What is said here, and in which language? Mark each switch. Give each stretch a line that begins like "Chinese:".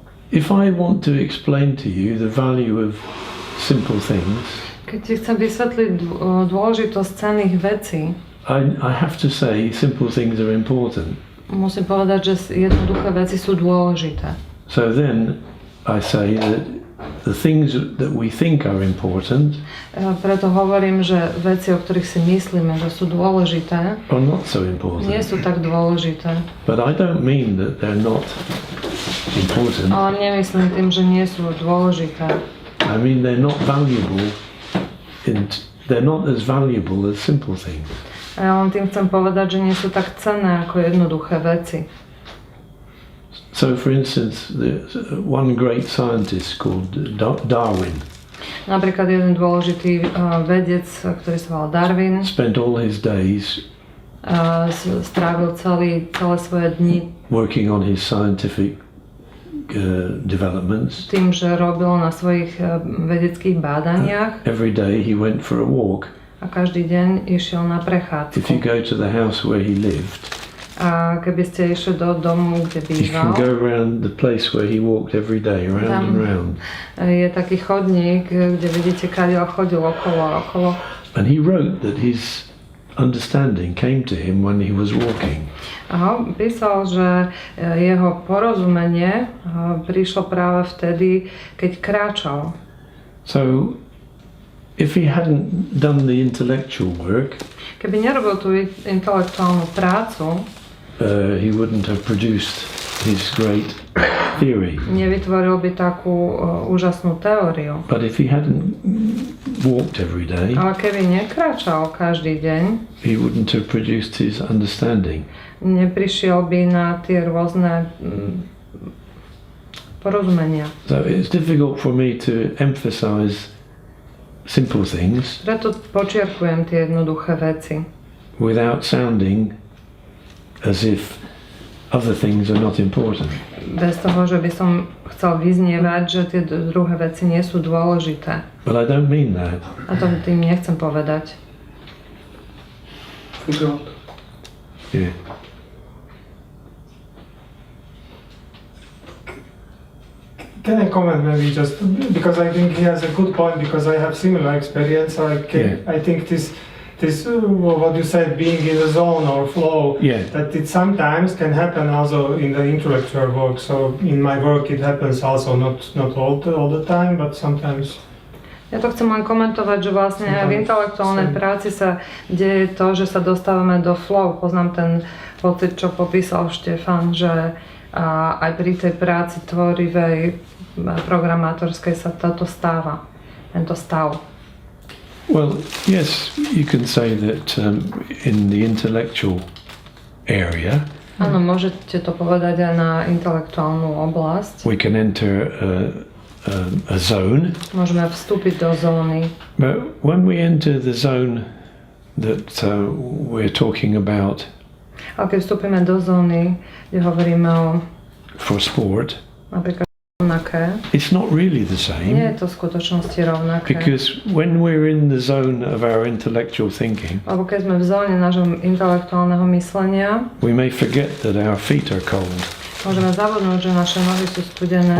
English: If I want to explain to you the value of simple things,
Slovak: keď ti chcem vysvetliť dôležitosť cenných vecí,
English: I have to say simple things are important.
Slovak: Musím povedať, že jednoduché veci sú dôležité.
English: So then I say that the things that we think are important
Slovak: preto hovorím, že veci, o ktorých si myslíme, že sú dôležité,
English: are not so important.
Slovak: Nie sú tak dôležité.
English: But I don't mean that they're not important.
Slovak: Ale nemyslím tým, že nie sú dôležité.
English: I mean they're not valuable. They're not as valuable as simple things.
Slovak: A ja len tým chcem povedať, že nie sú tak cenné ako jednoduché veci.
English: So, for instance, one great scientist called Darwin.
Slovak: Napríklad jeden dôležitý vedec, ktorý sa volal Darwin,
English: spent all his days
Slovak: strávil celé svoje dni
English: working on his scientific developments.
Slovak: Tým, že robil na svojich vedeckých bádaniach.
English: Every day he went for a walk.
Slovak: A každý deň išiel na prechádzku.
English: If you go to the house where he lived,
Slovak: a keby ste išli do domu, kde býval,
English: you can go around the place where he walked every day, round and round.
Slovak: Je taký chodník, kde vidíte, kadiaľ chodil okolo a okolo.
English: And he wrote that his understanding came to him when he was walking.
Slovak: A písal, že jeho porozumenie prišlo práve vtedy, keď kráčal.
English: So, if he hadn't done the intellectual work,
Slovak: keby nerobil tú intelektuálnu prácu,
English: he wouldn't have produced his great theory.
Slovak: Nevytvoril by takú úžasnú teóriu.
English: But if he hadn't walked every day,
Slovak: ale keby nekráčal každý deň,
English: he wouldn't have produced his understanding.
Slovak: Neprišiel by na tie rôzne porozumenia.
English: So it's difficult for me to emphasize simple things.
Slovak: Preto počiarkujem tie jednoduché veci.
English: Without sounding as if other things are not important.
Slovak: Bez toho, že by som chcel vyznievať, že tie druhé veci nie sú dôležité.
English: But I don't mean that.
Slovak: A to tým nechcem povedať.
English: Yeah. Can I comment maybe just because I think he has a good point because I have similar experience. I think this what you said, being in the zone or flow, that it sometimes can happen also in the intellectual work. So in my work it happens also not all the time, but sometimes.
Slovak: Ja to chcem len komentovať, že vlastne v intelektuálnej práci sa deje to, že sa dostávame do flow. Poznám ten pocit, čo popísal Štefan, že aj pri tej práci tvorivej, programátorskej sa toto stáva, tento stav.
English: Well, yes, you can say that in the intellectual area,
Slovak: áno, môžete to povedať aj na intelektuálnu oblasť.
English: we can enter a zone.
Slovak: Môžeme vstúpiť do zóny.
English: But when we enter the zone that we're talking about
Slovak: Ale keď vstúpime do zóny, kde hovoríme o
English: for sport,
Slovak: napríklad rovnaké,
English: it's not really the
Slovak: nie je
English: same.
Slovak: to v skutočnosti rovnaké.
English: Because when we're in the zone of our intellectual thinking,
Slovak: Lebo keď sme v zóne nášho intelektuálneho myslenia,
English: we may forget that our feet are cold,
Slovak: môžeme zabudnúť, že naše nohy sú studené,